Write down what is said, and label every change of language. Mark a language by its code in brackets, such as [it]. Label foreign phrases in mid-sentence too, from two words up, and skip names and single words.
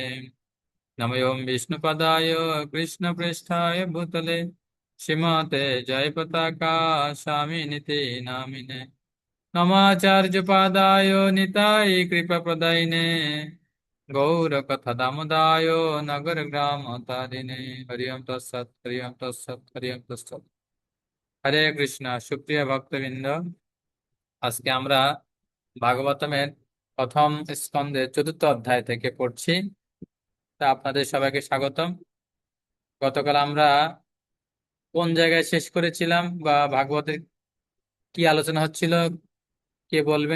[sa] नमोऽयं विष्णुपदाय कृष्णप्रेष्ठाय भूतले श्रीमते जयपताका स्वामिनिति नामिने। नमाचार्यपादाय निताय कृपाप्रदायिने गौरकथादामोदाय नगरग्रामतारिणे। हरि ओम तत्सत् हरि ओम तत्सत् हरि ओम तत्सत्। [bn] হরে কৃষ্ণ। সুপ্রিয় ভক্তবৃন্দ, আজকে আমরা ভাগবতমের প্রথম স্কন্ধের চতুর্থ অধ্যায় থেকে পড়ছি। তা আপনাদের সবাইকে স্বাগতম। গতকাল আমরা কোন জায়গায় শেষ করেছিলাম বা ভাগবতের কি আলোচনা হচ্ছিল, কে বলবেন?